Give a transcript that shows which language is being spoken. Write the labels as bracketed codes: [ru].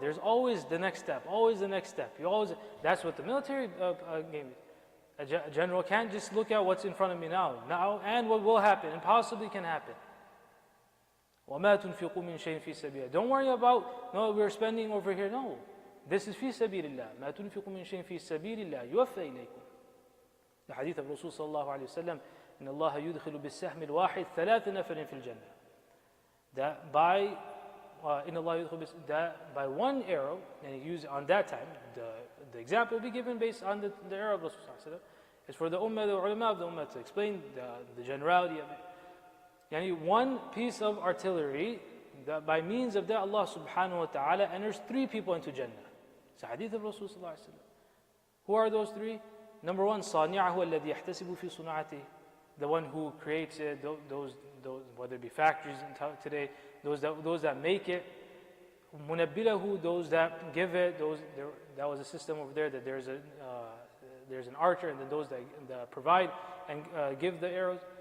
[en] There's always the next step, always the next step. That's what the military gave me. A general can't just look at what's in front of me now and what will happen and possibly can happen. [ar] وَمَا تُنْفِقُوا مِنْ شَيْءٍ فِي سَبِيلِ. [en] Don't worry about, no, we're spending over here. No, this is [ar] فِي سَبِيلِ اللَّهِ. مَا تُنْفِقُوا مِنْ شَيْءٍ فِي سَبِيلِ اللَّهِ يُوَفَّى إِلَيْكُمْ. [en] The hadith of Rasul sallallahu alayhi wa sallam, [ar] إِنَّ اللَّهَ يُدْخِلُ بِالسَّهْمِ الْوَاحِدِ ثَلَاثَ نَفَرٍ فِي الْجَنَّةِ. [en] That by by one arrow, and he used on that time, the example will be given based on the arrow of Rasul sallallahu alayhi wa sallam. It's for the ummah, the ulama of the ummah to explain the generality of it. Yani one piece of artillery, that by means of that Allah subhanahu wa ta'ala enters 3 people into Jannah. It's a hadith of Rasul sallallahu alayhi wa sallam. Who are those 3? Number 1, [ar] صَانِعَهُ الَّذِي يَحْتَسِبُ فِي صُنَعَتِهِ. [en] The one who creates it, those whether it be factories today, those that make it. مُنَبِّلَهُ, those that give it. That was a system over there, that there's there's an archer, and then those that provide and give the arrows.